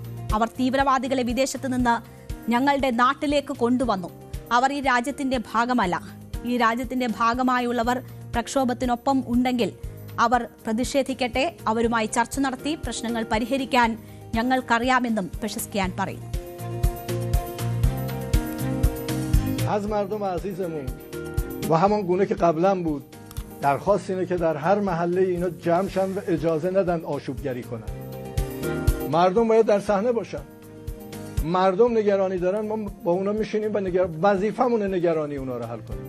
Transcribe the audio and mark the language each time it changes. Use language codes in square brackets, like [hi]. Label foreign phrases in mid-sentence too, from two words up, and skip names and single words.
[ml] അവർ തീവ്രവാദികളെ വിദേശത്ത് നിന്ന് ഞങ്ങളുടെ നാട്ടിലേക്ക് കൊണ്ടുവന്നു. അവർ ഈ രാജ്യത്തിന്റെ ഭാഗമല്ല. ഈ രാജ്യത്തിന്റെ ഭാഗമായുള്ളവർ പ്രക്ഷോഭത്തിനൊപ്പം ഉണ്ടെങ്കിൽ അവർ പ്രതിഷേധിക്കട്ടെ. അവരുമായി ചർച്ച നടത്തി പ്രശ്നങ്ങൾ പരിഹരിക്കാൻ ഞങ്ങൾക്കറിയാമെന്നും പെഷസ്കിയാൻ പറയുന്നു. [fa] از مردم عزیزمون و همان گونه که قبلا بود درخواست اینه که در هر محله اینا جمع شن و اجازه ندن آشوبگری کنن. مردم باید در صحنه باشن. مردم نگرانی دارن، ما با اونا میشینیم و وظیفمونه نگرانی اونا رو حل کنیم.